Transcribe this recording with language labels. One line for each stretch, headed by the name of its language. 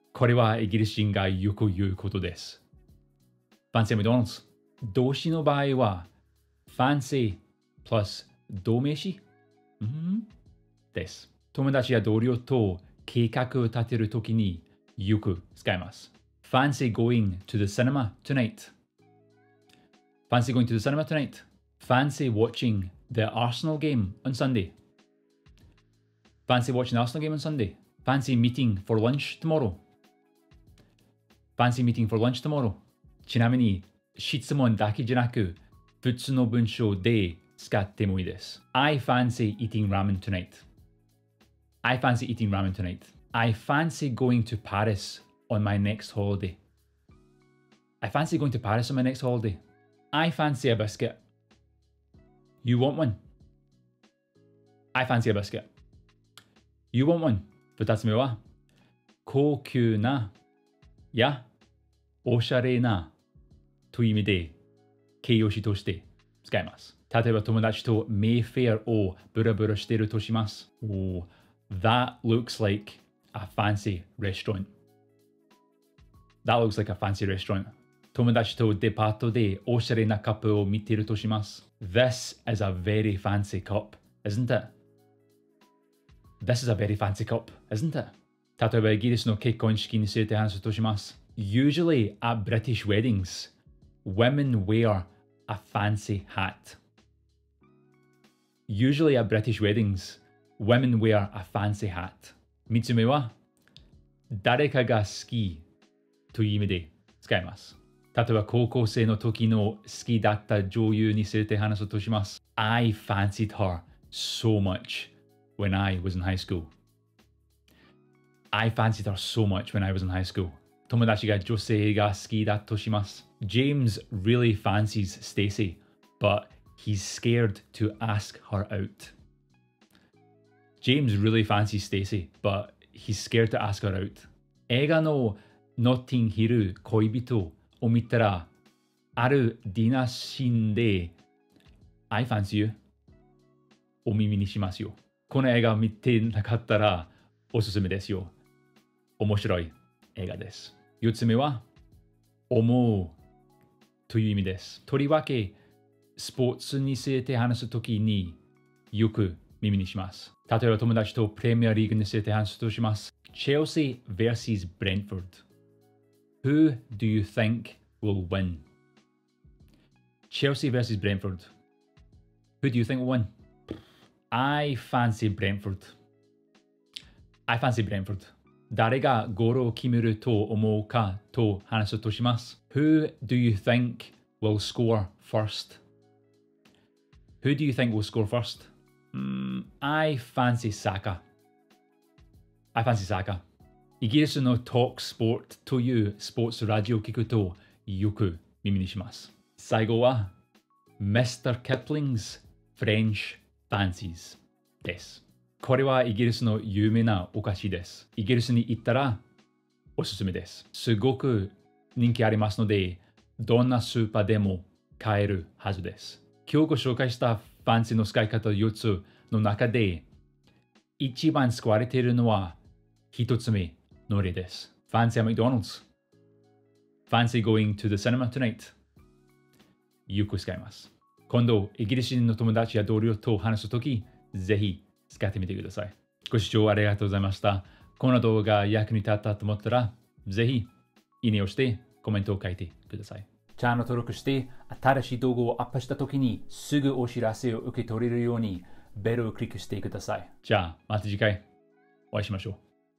Japanese: これはイギリス人がよく言うことです。
English: Fancy a McDonald's.
Japanese: 動詞の場合は、Fancy plus 動名詞です。友達や同僚と計画を立てるときによく使います。
English: Fancy going to the cinema tonight. Fancy going to the cinema tonight. Fancy watching the Arsenal game on Sunday. Fancy watching the Arsenal game on Sunday. Fancy meeting for lunch tomorrow. Fancy meeting for lunch tomorrow.
Japanese: ちなみに質問だけじゃなく普通の文章で使ってもいいです。
English: I fancy eating ramen tonight.I fancy eating ramen tonight. I fancy going to Paris on my next holiday. I fancy going to Paris on my next holiday. I fancy a biscuit. You want one? I fancy a biscuit. You want one?
Japanese: 2つ目は、高級なやおしゃれなという意味で形容詞として使います。例えば友達とメイフェアをブラブラしているとします。
English: That looks like a fancy restaurant. That looks like a fancy restaurant.
Japanese: 友達とデパートでおしゃれなカップを見ているとします。
English: This is a very fancy cup, isn't it? This is a very fancy cup, isn't it?
Japanese: 例えばイギリスの結婚式について話すとします。
English: Usually at British weddings, women wear a fancy hat. Usually at British weddings,Women wear a fancy hat.
Japanese: 3つ目は、誰かが好きという意味で使います。例えば、高校生の時の好きだった女優について話すとします。
English: I fancied her so much when I was in high school. I fancied her so much when I was in high school.
Japanese: 友達が女性が好きだとします。
English: James really fancies Stacy, but he's scared to ask her out.James really fancies Stacy, but he's scared to ask her out.
Japanese: 映画のノッティンヒル恋人を見たら、あるディナーシーンで
English: I fancy you
Japanese: を耳にしますよ。この映画を見てなかったらおすすめですよ。面白い映画です。4つ目は、思うという意味です。とりわけ、スポーツについて話すときによく耳にします。例えば友達とプレミアリーグについて話すとします。
English: Chelsea vs Brentford. Who do you think will win? Chelsea vs Brentford. Who do you think will win? I fancy Brentford. I fancy Brentford.
Japanese: 誰がゴールを決めると思うかと話すとします。
English: Who do you think will score first? Who do you think will score first?I fancy Saka. I fancy Saka.
Japanese: イギリスのトークスポーツというスポーツラジオを聞くとよく耳にします。最後は Mr. Kipling's French Fancies です。これはイギリスの有名なお菓子です。イギリスに行ったらおすすめです。すごく人気ありますので、どんなスーパーでも買えるはずです。今日ご紹介したファンシーの使い方4つの中で、一番使われているのは1つ目の例です。
English: Fancy a McDonald's? Fancy going to the cinema tonight?
Japanese: よく使います。今度、イギリス人の友達や同僚と話すとき、ぜひ使ってみてください。ご視聴ありがとうございました。この動画が役に立ったと思ったら、ぜひいいねをしてコメントを書いてください。チャンネル登録して、新しい動画をアップしたときにすぐお知らせを受け取れるようにベルをクリックしてください。じゃあ、また次回お会いしましょう。